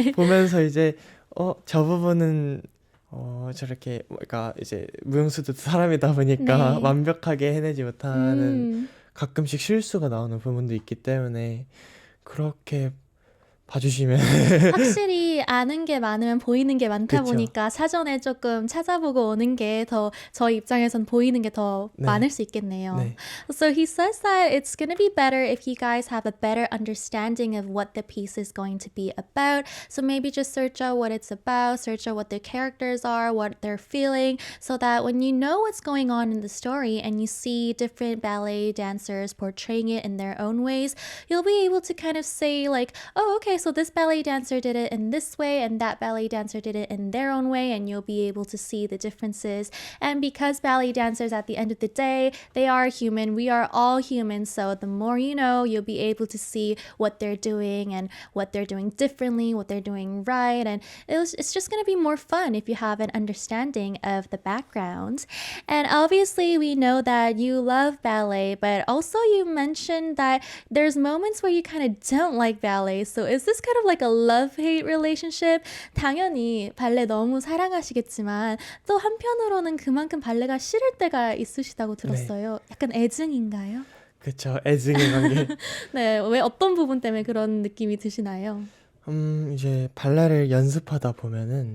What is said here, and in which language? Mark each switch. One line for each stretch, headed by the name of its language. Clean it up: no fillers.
Korean: 보면서 이제 저 부분은 저렇게 그러니까 이제 무용수도 사람이다 보니까 완벽하게 해내지 못하는 가끔씩 실수가 나오는 부분도 있기 때문에 그렇게 봐주시면 확실히 아는 게 많으면 보이는 게 많다 그쵸. 보니까 사전에 조금 찾아보고 오는 게 더 저희 입장에선 보이는 게 더 네. 많을 수 있겠네요. 네.
English: So he says that it's going to be better if you guys have a better understanding of what the piece is going to be about. So maybe just search out what it's about, search out what the characters are, what they're feeling, so that when you know what's going on in the story and you see different ballet dancers portraying it in their own ways, you'll be able to kind of say like, oh, okay, so this ballet dancer did it in this way and that ballet dancer did it in their own way, and you'll be able to see the differences. And because ballet dancers at the end of the day, they are human, we are all human, so the more you know, you'll be able to see what they're doing and what they're doing differently, what they're doing right, and it's just going to be more fun if you have an understanding of the background. And obviously we know that you love ballet, but also you mentioned that there's moments where you kind of don't like ballet. So is this kind of like a love-hate relationship?
Korean: 당연히 발레 너무 사랑하시겠지만 또 한편으로는 그만큼 발레가 싫을 때가 있으시다고 들었어요. 약간 애증인가요? 그쵸. 애증의 관계. 네, 왜 어떤 부분 때문에 그런 느낌이 드시나요? 이제 발레를 연습하다 보면은